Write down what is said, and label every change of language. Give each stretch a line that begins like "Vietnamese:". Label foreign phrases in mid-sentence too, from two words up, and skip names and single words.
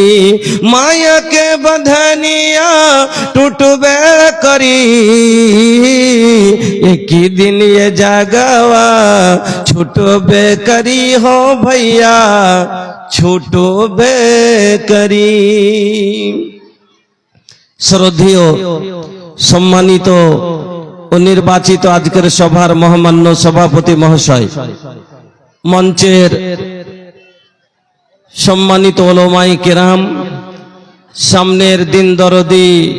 Bhojpuri: माया के बंधनिया टूटबे करी। एक ही दिन ये जगावा छूटबे करी हो भैया छूटबे करी।
Bangla: শ্রদ্ধেয় সম্মানিত ও নির্বাচিত আজকের সভার মহামান্য সভাপতি মহাশয়, মঞ্চের সম্মানিত ওলামায়ে কেরাম, সামনের দিন দরদি